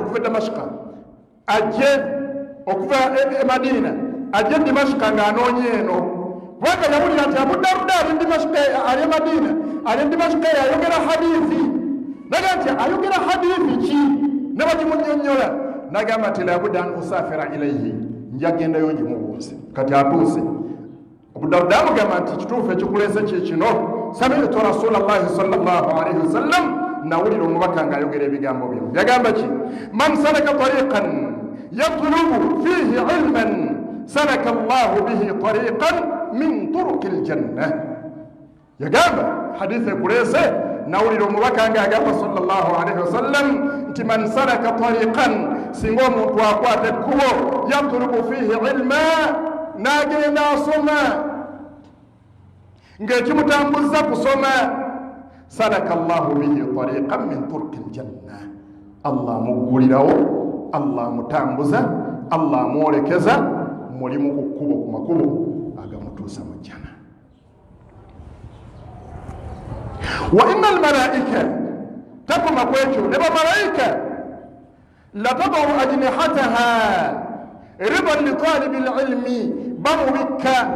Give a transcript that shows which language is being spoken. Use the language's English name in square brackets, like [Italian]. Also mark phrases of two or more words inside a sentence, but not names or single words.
[Ganda] okuva e Damashqa ajje okuva e Madina ajje Dimashqa ng'anoonya eno, kubanga yawulira nti Abu Darda ali Dimashqa ali Madina ali Dimashqa ayogera hadithi, naga nti ayogera hadithi ki ne bagimunnyonnyola, nagamba nti [Arabic] لا بد أن أسافر إليه, [Ganda] njagendayo ngimubuuze. Kati atuuse Abu Darda amugamba nti kituufu ekikuleese kikino, [Arabic] سمعت رسول الله صلى الله عليه وسلم, [Ganda] nawulira omubaka ng'ayogera ebigambo bino. Yagamba ki? [Arabic] من سلك طريقا يطلب فيه علما سلك الله به طريقا من طرق الجنة. [Ganda] Yagamba hadithi ekuleese, nawulira omubaka ng'agamba [Arabic] sallallahu alayhi wasallam [Ganda] nti [Arabic] man salaka tariqan, [Ganda] singa omuntu akwata ekkubo, [Arabic] yatlubu fihi ilma, [Ganda] n'agenda asoma ng'ekimutambuza kusoma, [Arabic] salaka Allahu bihi tariqan min turuki aljanna, [Ganda] Allah muggulirawo, Allah mutambuza, Allah mwolekeza mulimu ku kkubo ku makubo agamutuusa mu jjana. [Arabic] وإن الملائكة, [Ganda] takoma kwekyo ne bamalayika, [Arabic] لتضع أجنحتها رضا لطالب العلم, bamubikka.